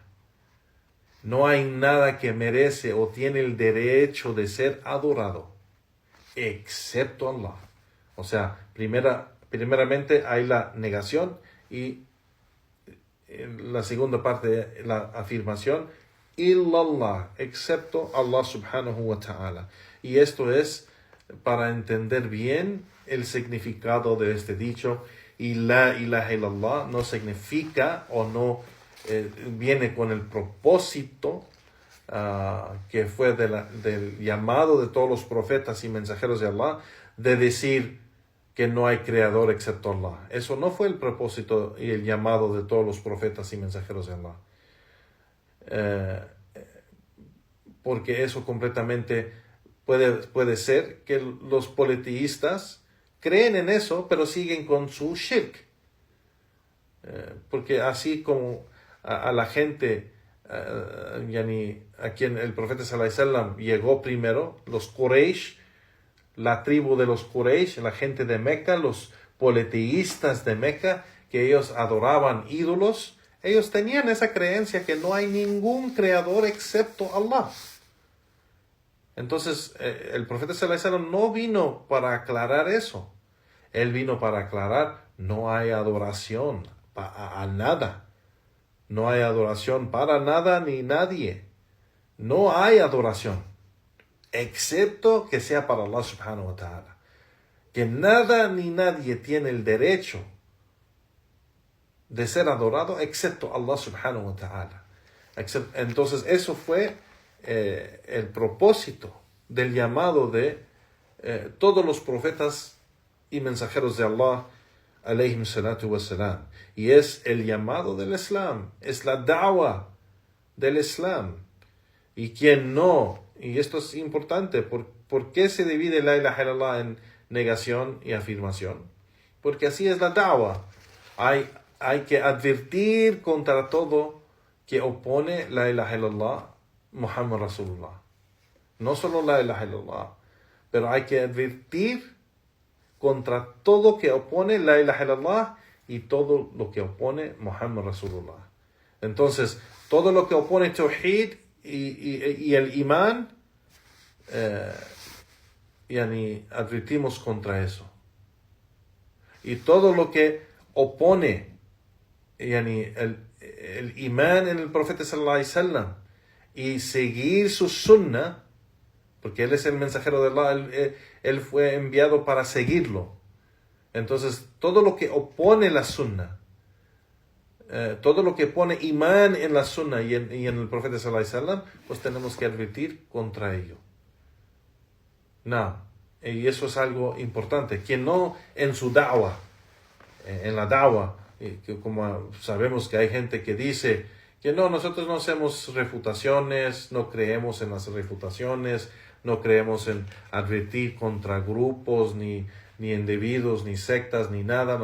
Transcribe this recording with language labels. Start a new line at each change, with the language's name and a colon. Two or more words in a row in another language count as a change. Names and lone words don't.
Spanish: No hay nada que merece o tiene el derecho de ser adorado, excepto Allah. O sea, primeramente hay la negación y en la segunda parte la afirmación,
Arabic: إلا الله,
Spanish: excepto Allah
Arabic: سبحانه وتعالى.
Spanish: Y esto es para entender bien el significado de este dicho. Y
Arabic: لا إله إلا الله
Spanish: no significa o no viene con el propósito que fue del llamado de todos los profetas y mensajeros de Allah, de decir que no hay creador excepto Allah. Eso no fue el propósito y el llamado de todos los profetas y mensajeros de Allah. Porque eso completamente puede ser que los politeístas creen en eso, pero siguen con su shirk. Porque así como a la gente, a quien el profeta
Arabic: صلى الله عليه وسلم
Spanish: llegó primero, los Quraysh, la tribu de los Quraysh, la gente de Meca, los politeístas de Meca, que ellos adoraban ídolos, ellos tenían esa creencia que no hay ningún creador excepto Allah. Entonces, el profeta
Arabic: صلى الله عليه وسلم
Spanish: no vino para aclarar eso. Él vino para aclarar, no hay adoración a nada. No hay adoración para nada ni nadie. No hay adoración, excepto que sea para Allah
Arabic: سبحانه وتعالى.
Spanish: Que nada ni nadie tiene el derecho de ser adorado excepto Allah
Arabic: سبحانه وتعالى.
Spanish: Entonces, eso fue el propósito del llamado de todos los profetas y mensajeros de Allah
Arabic: عليهم الصلاة والسلام,
Spanish: y es el llamado del Islam, es la da'wa del Islam. Y quien no, y esto es importante, ¿por qué se divide
Arabic: لا إله إلا الله
Spanish: en negación y afirmación? Porque así es la da'wa. Hay que advertir contra todo que opone
Arabic: لا إله إلا الله محمد رسول الله.
Spanish: No solo
Arabic: لا إله إلا الله,
Spanish: pero hay que advertir contra todo que opone
Arabic: لا إله إلا الله
Spanish: y todo lo que opone
Arabic: محمد رسول الله.
Spanish: Entonces, todo lo que opone Tawhid y el Imán, advertimos contra eso. Y todo lo que opone el Imán en el Profeta
Arabic: صلى الله عليه وسلم
Spanish: y seguir su sunnah, porque él es el mensajero de Allah, él fue enviado para seguirlo. Entonces, todo lo que opone la sunnah, todo lo que pone imán en la sunnah y en el profeta
Arabic: صلى الله عليه وسلم,
Spanish: pues tenemos que advertir contra ello. Y eso es algo importante. Quien no en su da'wah, en la da'wah, que como sabemos que hay gente que dice que no, nosotros no hacemos refutaciones, no creemos en las refutaciones, no creemos en advertir contra grupos, ni individuos, ni sectas, ni nada.